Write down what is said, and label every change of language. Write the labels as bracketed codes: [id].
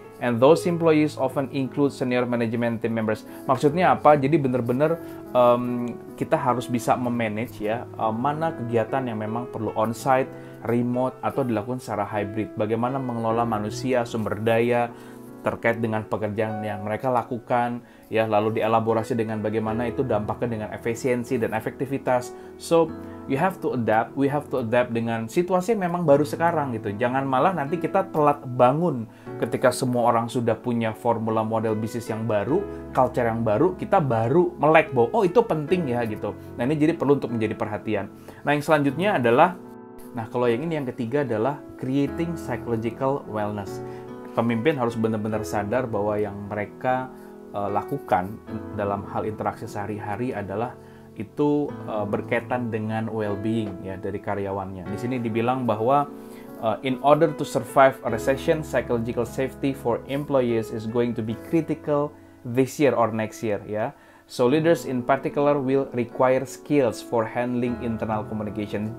[en] And those employees often include senior management team members. [id] Maksudnya apa? Jadi benar-benar kita harus bisa memanage ya, mana kegiatan yang memang perlu [en] on-site, remote, [id] atau dilakukan secara hybrid. Bagaimana mengelola manusia, sumber daya, terkait dengan pekerjaan yang mereka lakukan, ya, lalu dielaborasi dengan bagaimana itu dampaknya dengan efisiensi dan efektivitas. [en] So, you have to adapt, we have to adapt [id] dengan situasi yang memang baru sekarang gitu. Jangan malah nanti kita telat bangun ketika semua orang sudah punya formula model bisnis yang baru, culture yang baru, kita baru melek bahwa, oh itu penting ya gitu. Nah, ini jadi perlu untuk menjadi perhatian. Nah, yang selanjutnya adalah, nah kalau yang ini yang ketiga adalah [en] creating psychological wellness. [id] Pemimpin harus benar-benar sadar bahwa yang mereka lakukan dalam hal interaksi sehari-hari adalah itu berkaitan dengan well-being ya dari karyawannya. Di sini dibilang bahwa [en] in order to survive a recession, psychological safety for employees is going to be critical this year or next year [id] ya. [en] So leaders in particular will require skills for handling internal communication.